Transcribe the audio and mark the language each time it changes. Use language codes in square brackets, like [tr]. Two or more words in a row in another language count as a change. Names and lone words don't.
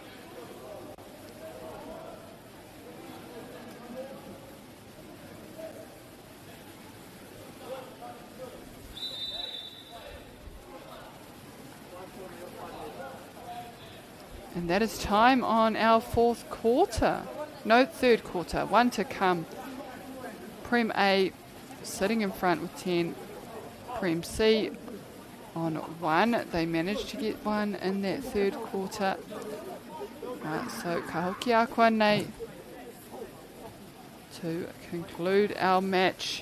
[en] And that is time on our fourth quarter. No, third quarter. One to come. Prem A sitting in front with 10. Prem C on 1. They managed to get 1 in that third quarter. Right, so [mi] ka hoki a koa nei [en] to conclude our match.